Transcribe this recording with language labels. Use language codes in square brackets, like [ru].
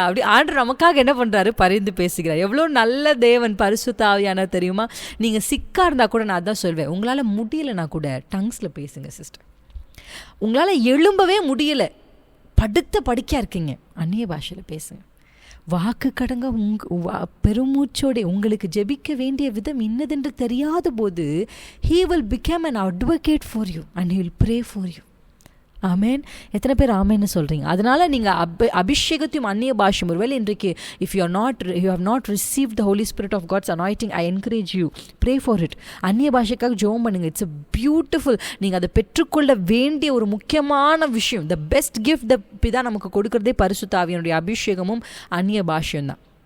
[ta] அப்படி ஆண்டவர் நமக்காக என்ன பண்ணுறாரு? பரிந்து பேசுகிறார். எவ்வளோ நல்ல தேவன், பரிசுத்த ஆவியானவர் தெரியுமா? நீங்கள் சிக்காக இருந்தால் கூட நான் தான் சொல்வேன், உங்களால் முடியலைன்னா கூட டங்ஸில் பேசுங்க சிஸ்டர். உங்களால் எழும்பவே முடியலை, படுக்கையாக இருக்கீங்க, அந்நிய பாஷையில் பேசுங்க. வாக்கு கடங்க பெருமூச்சோட உங்களுக்கு ஜெபிக்க வேண்டிய விதம் இன்னதென்று தெரியாத போது [en] he will become an advocate for you and he will pray for you. [ta] ஆமேன். எத்தனை பேர் ஆமேன்னு சொல்கிறீங்க? அதனால் நீங்கள் அபிஷேகத்தையும் அந்நிய பாஷையும், ஒருவேளை இன்றைக்கு [en] If you have not receive the holy spirit of god's anointing, I encourage you, pray for it. [ta] அந்நிய பாஷைக்காக ஜெபம் பண்ணுங்க. [en] It's a beautiful. [ta] நீங்கள் அதை பெற்றுக்கொள்ள வேண்டிய ஒரு முக்கியமான விஷயம். [en] the best gift the [ta] பிதா நமக்கு கொடுக்குறதே பரிசுத்த ஆவியினுடைய அபிஷேகமும் அந்நிய பாஷையும் தான்.